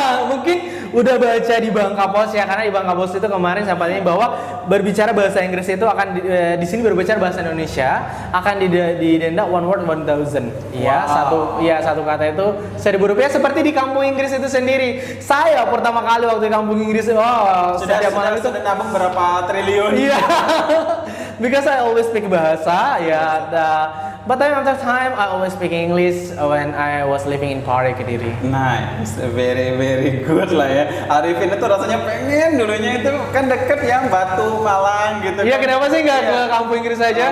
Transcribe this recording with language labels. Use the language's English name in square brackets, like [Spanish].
[Indonesian] Mungkin udah baca di Bangka Pos ya, karena di Bangka Pos itu kemarin sempat ini bahwa berbicara bahasa Inggris itu akan di sini berbicara bahasa Indonesia akan didenda 1 word 1,000. Ya, satu kata itu Rp1.000 seperti di kampung Inggris itu sendiri. Saya pertama kali waktu di kampung Inggris setiap malam itu sudah nabung berapa triliun? iya. [English] Because I always speak [Indonesian] bahasa ya, [English] but time after time I always speak English when I was living in Pare Kediri. Nice, very good lah ya. [Indonesian] Arifin itu rasanya pengen dulunya itu kan deket yang Batu Malang gitu. Iya, kan. kenapa sih nggak Iya. ke kampung Inggris saja?